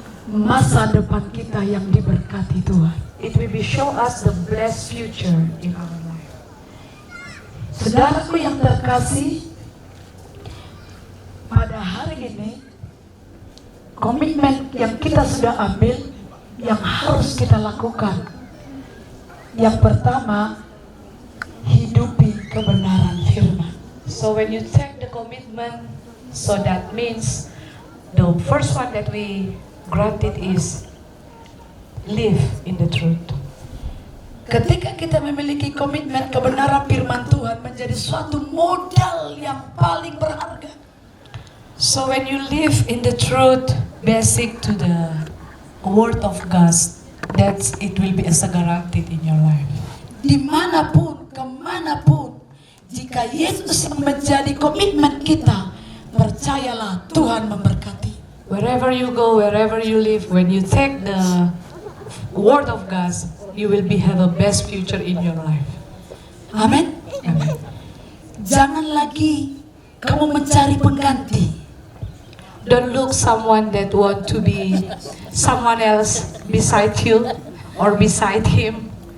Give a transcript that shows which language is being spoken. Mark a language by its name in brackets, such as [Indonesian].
[Indonesian] masa depan kita yang diberkati Tuhan. [English] It will be show us the blessed future in our life. [Indonesian] Saudaraku yang terkasih, pada hari ini komitmen yang kita sudah ambil, yang harus kita lakukan. Yang pertama, hidupi kebenaran firman. [English] So when you take the commitment, so that means the first one that we granted is live in the truth. [Indonesian] Ketika kita memiliki komitmen, kebenaran firman Tuhan menjadi suatu modal yang paling berharga. [English] So when you live in the truth, basic to the word of God, that's it will be as a guaranteed in your life. [Indonesian] Dimanapun, kemanapun, jika Yesus yang menjadi komitmen kita, percayalah Tuhan memberkati. [English] Wherever you go, wherever you live, when you take the word of God, you will be have a best future in your life. [Indonesian] Amin. [English] Amen. [Indonesian] Jangan lagi kamu mencari pengganti. [English] Don't look someone that want to be someone else beside you or beside him.